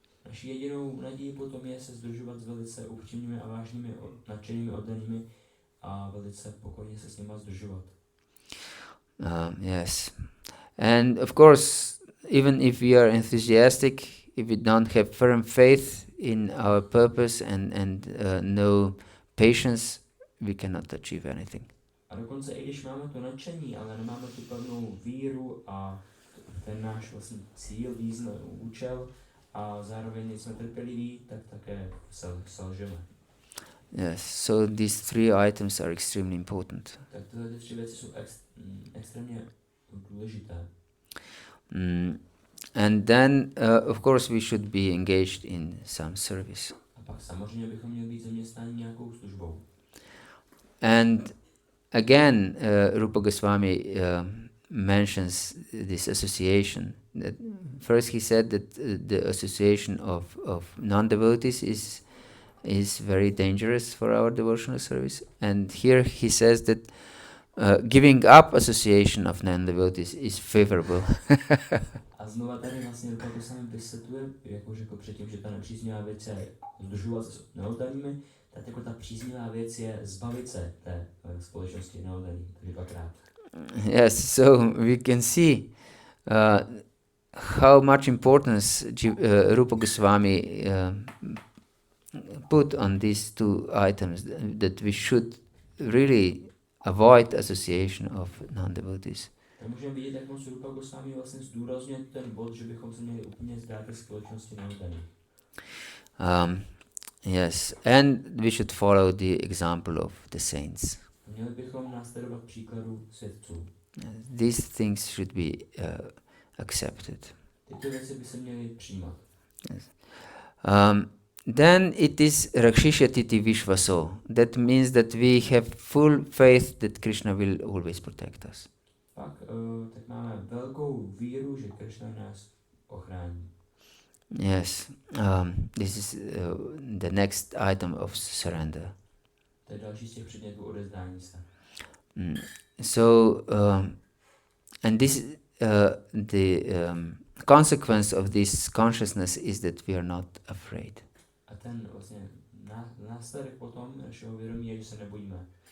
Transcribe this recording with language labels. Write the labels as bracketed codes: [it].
[cs] Naší jedinou naději potom je se sdružovat s velice upřímnými a vážnými nadšenými oddanými a velice pokojně se s nimi sdružovat. [en] Yes. And of course, even if we are enthusiastic, if we don't have firm faith in our purpose and no patience, we cannot achieve anything. [cs] A dokonce i když máme to nadšení, ale nemáme tu pevnou víru a ten náš vlastně cíl, význam, účel a zároveň nejsme trpěliví, tak také selžeme. [en] Yes, so these 3 items are extremely important. [cs] Tak tyhle 3 věci jsou extrémně důležité. [en] And then, of course, we should be engaged in some service. [cs] A pak samozřejmě bychom měli být zaměstnáni nějakou službou. [en] And again, Rupa Goswami mentions this association. That first he said that the association of non-devotees is very dangerous for our devotional service. And here he says that giving up association of non-devotees is favorable. [cs] A znova tady vlastně Rupa Goswami vysvětluje, jako řekl předtím, že ta nepříznivá věc je združovat se s neoddanými, tak jako ta příznivá věc je zbavit se té společnosti neoddaných, takže 2krát. [en] Yes, so we can see how much importance Rupa Goswami put on these 2 items, that we should really avoid association of non-devotees. [cs] Tak můžeme vidět, jak moc Rupa Goswami vlastně zdůrazňuje ten bod, že bychom se měli úplně zdát ke společnosti neoddaných. [en] Yes, and we should follow the example of the saints. [cs] Měli bychom následovat příkladu svědců. [en] These things should be accepted. [cs] Tyto věci by se měly přijímat. [en] Yes. Then it is Rakshishati Vishvaso. That means that we have full faith that Krishna will always protect us. [cs] Pak tak máme velkou víru, že Krishna nás ochrání. [en] Yes, this is the next item of surrender. [cs] To je další z těch předmětů odezdání se. [en] So, and this the consequence of this consciousness is that we are not afraid. [cs] A ten vlastně následek potom našeho vědomí je, že se nebojíme.